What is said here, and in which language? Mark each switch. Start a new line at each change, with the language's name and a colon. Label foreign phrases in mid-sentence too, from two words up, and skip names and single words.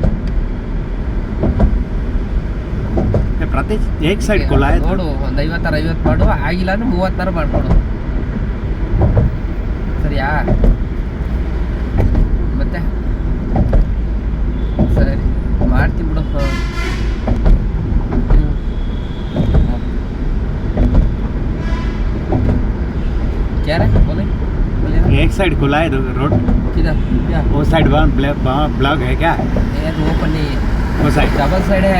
Kannada: ಪ್ರತಿ ಏಕ್ ಸೈಡ್ ಕೊಲ ನೋಡು, ಒಂದು 50 ಮಾಡು, ಆಗಿಲ್ಲ ಅಂದ್ರೆ 30 ಮಾಡ್ಕೊಡು, ಸರಿಯಾ? ಮತ್ತೆ ಸರಿ ಮಾಡ್ತೀನಿ ಬಿಡು।
Hindi: क्या है बोले? एक साइड खुला है रोड, किधर? क्या वो साइड ब्लॉक है क्या? ये तो ओपन नहीं है, वो साइड डबल साइड है।